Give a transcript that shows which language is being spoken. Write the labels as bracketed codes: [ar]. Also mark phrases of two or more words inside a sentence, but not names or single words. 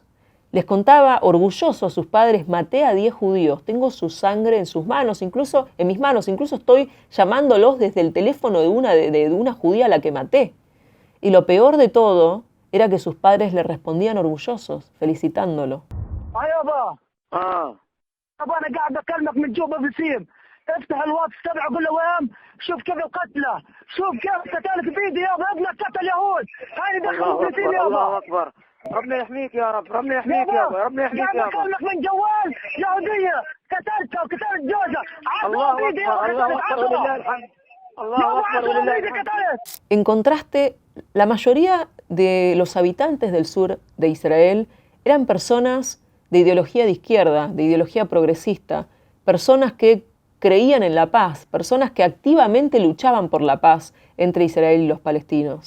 [es] Les contaba orgulloso a sus padres: maté a 10 judíos, tengo su sangre en sus manos, incluso en mis manos, incluso estoy llamándolos desde el teléfono de una judía a la que maté. Y lo peor de todo era que sus padres le respondían orgullosos, felicitándolo. [ar] افتح الواتس تبعه قول له وام شوف كيف قتله شوف كيف قتلك بايدي يابا ابنك قتل يهود هاي دخلوا فلسطين يابا الله اكبر ربنا يحميك يا رب ربنا يحميك يابا ربنا يحميك يابا بكلمك من جوال يهوديه قتلتها وقتلت جوزها الله اكبر الله اكبر ولله الحمد الله اكبر ولله الحمد. [es] En contraste, la mayoría de los habitantes del sur de Israel eran personas de ideología de izquierda, de ideología progresista, personas que creían en la paz, personas que activamente luchaban por la paz entre Israel y los palestinos.